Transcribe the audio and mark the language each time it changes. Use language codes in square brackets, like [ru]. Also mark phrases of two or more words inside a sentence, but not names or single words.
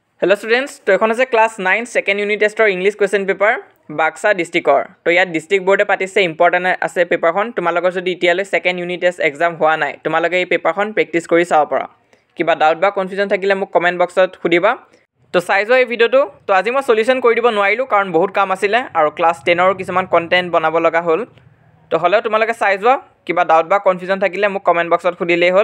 [en] Hello students, [as] তো এখন আছে [en] class 9 second unit test or English question paper Baksa district or. [as] তো য'ত [en] district board [as] এ পঠিছে important আছে paper খন তোমালোকৰ যদি ইতিয়ালৈ [en] second unit test exam [as] হোৱা নাই. তোমালোকে এই paper খন practice কৰি চাব পাৰা. Kiba doubt ba confusion thakile mok [en] comment box [as] ত সুধিবা. তো ছিছে এই video টো আজি মই solution কৰি দিবলৈ নাপালোঁ কাৰণ বহুত কাম আছিল আৰু class 10 ৰ কিছুমান content বনাব লগা হ'ল. তো হ'লে তোমালোকে ছিছে বা কিবা doubt বা confusion থাকিলে মোক [en] comment box [as] ত সুধিলে হ'ল.